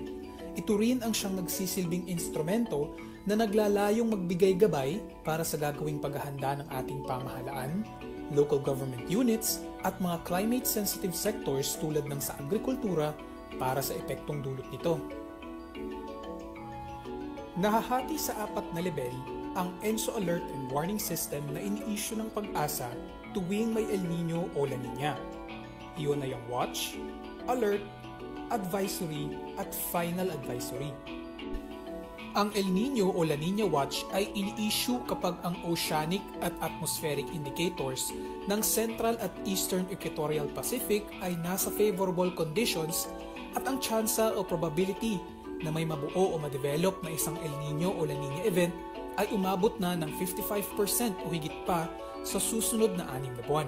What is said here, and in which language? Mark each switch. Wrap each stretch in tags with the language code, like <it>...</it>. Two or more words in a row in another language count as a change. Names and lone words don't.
<tl>Ito rin ang siyang nagsisilbing instrumento na naglalayong magbigay gabay para sa gagawing paghahanda ng ating pamahalaan,</tl> <en>local government units</en> <tl>at mga</tl> <en>climate-sensitive sectors</en> <tl>tulad ng sa agrikultura para sa epektong dulot nito. Nahahati sa 4 na level ang ENSO Alert and Warning System na ini-issue ng Pag-asa tuwing may El Niño o La Niña. Iyon ay ang watch, alert, advisory, at</tl> <en>final advisory.</en> <tl>Ang El Nino o La Nina Watch ay ini-issue kapag ang oceanic at</tl> <en>atmospheric indicators</en> <tl>ng Central at Eastern Equatorial Pacific ay nasa</tl> <en>favorable conditions</en> <tl>at ang tsansa o probability na may mabuo o ma-develop na isang El Nino o La Nina event ay umabot na ng 55% o higit pa sa susunod na 6 na buwan.</tl>